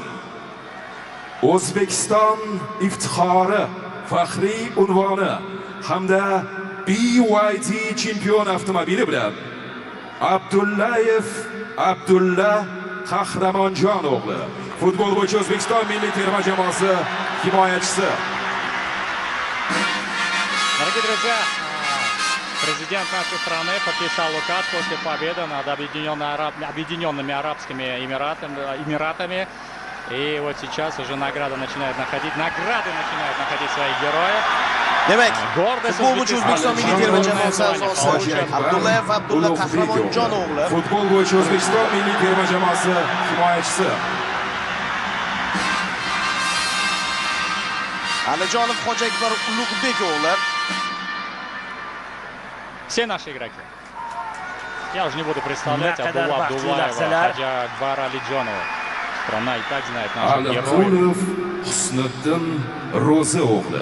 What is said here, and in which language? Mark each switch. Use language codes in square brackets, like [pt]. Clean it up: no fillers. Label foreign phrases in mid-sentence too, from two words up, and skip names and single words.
[uz] O'zbekiston iftixori faxriy unvoni hamda BYD chempion avtomobili bilan Abdullayev Abdulla Qahramonjon o'g'li, futbol bo'yicha O'zbekiston milliy terma jamoasi himoyachisi. [ru] Дорогие друзья, президент нашей страны подписал указ после победы над Объединенными Арабскими Эмиратами. И вот сейчас уже награды начинают находить своих героев. [uz] Demak, [ru] Гордость [uz] futbolchi O'zbekiston milliy terma jamoasi a'zosi Abdullayev Abdulla Qahramonjon o'g'li. Futbol bo'yicha O'zbekiston milliy terma jamoasi himoyachisi. Alijonov Hojiakbar Ulug'bek o'g'li. [ru] Все наши игроки. Я уже не буду представлять Абдулла Абдуллаева, Ходжиакбар Алиджонова. Страна и так знает наших героев. [uz] Aliqulov Husniddin Ro'zi o'g'li.